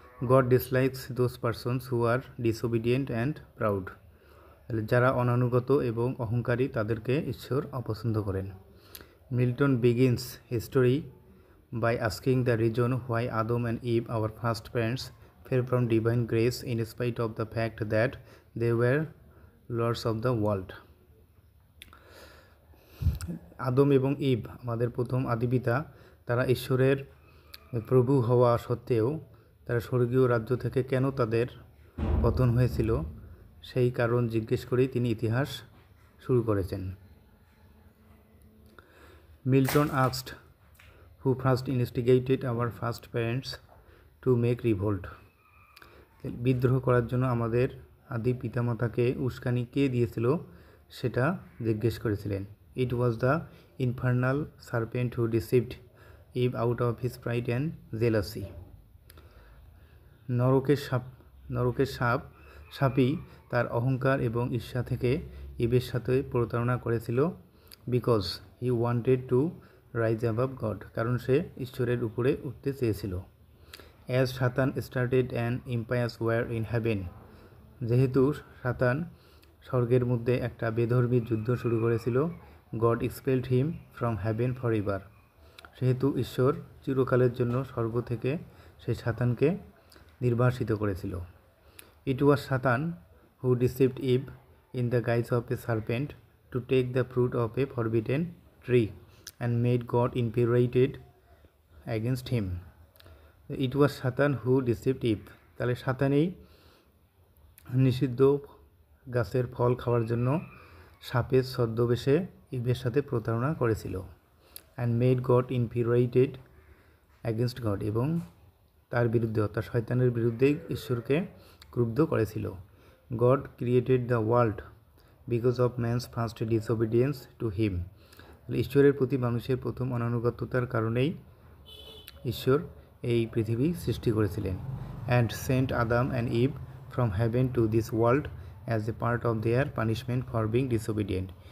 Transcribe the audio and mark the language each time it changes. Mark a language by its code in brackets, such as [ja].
[en] God dislikes those persons who are disobedient and proud. [bn] যারা অনানুগত এবং অহংকারী তাদেরকে ঈশ্বর অপছন্দ করেন। [en] Milton begins his story by asking the reason why Adam and Eve, our first parents, fell from divine grace in spite of the fact that they were lords of the world. [bn] আদম এবং eve আমাদের প্রথম আদিপিতা, তারা ঈশ্বরের প্রভু হওয়া সত্ত্বেও তারা স্বর্গীয় রাজ্য থেকে কেন তাদের পতন হয়েছিল সেই কারণ জিজ্ঞেস করেই তিনি ইতিহাস শুরু করেছেন। [en] Milton asked who first instigated our first parents to make revolt. [bn] বিদ্রোহ করার জন্য আমাদের আদি পিতামাতাকে উস্কানি কে দিয়েছিল সেটা জিজ্ঞেস করেছিলেন। [en] It was the infernal serpent who deceived Eve out of his pride and jealousy. [bn] নরকের সাপই তার অহংকার এবং ঈর্ষা থেকে ইবের সাথে প্রতারণা করেছিল, [en] because he wanted to rise above God. [bn] কারণ সে ঈশ্বরের উপরে উঠতে চেয়েছিল। [en] As Satan started an impious war in heaven. [bn] যেহেতু সাতান স্বর্গের মধ্যে একটা বেধর্মী যুদ্ধ শুরু করেছিল, [en] God expelled him from heaven forever. [bn] সেহেতু ঈশ্বর চিরকালের জন্য স্বর্গ থেকে সেই সাতানকে নির্বাসিত করেছিল। [en] It was Satan who deceived Eve in the guise of a serpent to take the fruit of a forbidden tree and made God infuriated against him. It was Satan who deceived Eve. [bn] তাহলে সাতানই নিষিদ্ধ গাছের ফল খাওয়ার জন্য সাপের ছদ্মবেশে ইভের সাথে প্রতারণা করেছিল, [en] and made God infuriated against God. [bn] এবং তার বিরুদ্ধে অর্থাৎ শয়তানের বিরুদ্ধে ঈশ্বরকে ক্রুদ্ধ করেছিল। [en] God created the world because of man's first disobedience to him. [bn] ঈশ্বরের প্রতি মানুষের প্রথম অনানুগত্যতার কারণেই ঈশ্বর এই পৃথিবী সৃষ্টি করেছিলেন, [en] and sent Adam and Eve from heaven to this world as a part of their punishment for being disobedient.